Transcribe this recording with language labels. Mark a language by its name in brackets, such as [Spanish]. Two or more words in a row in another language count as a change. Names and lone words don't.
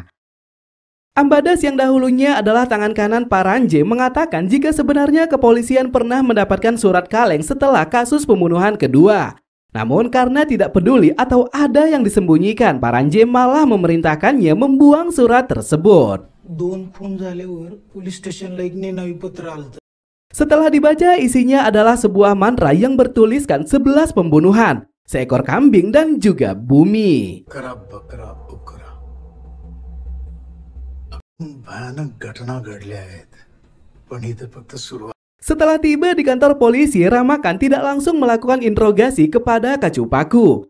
[Indonesian] Ambadas yang dahulunya adalah tangan kanan Paranje mengatakan jika sebenarnya kepolisian pernah mendapatkan surat kaleng setelah kasus pembunuhan kedua. Namun karena tidak peduli atau ada yang disembunyikan, Paranje malah memerintahkannya membuang surat tersebut. [Marathi] 2 खून झाल्यावर पोलीस स्टेशनला एक नेनावी पत्र आलं. [Indonesian] Setelah dibaca, isinya adalah sebuah mantra yang bertuliskan 11 pembunuhan, seekor kambing dan juga bumi. Setelah tiba di kantor polisi, Ramakan tidak langsung melakukan interogasi kepada kacu paku.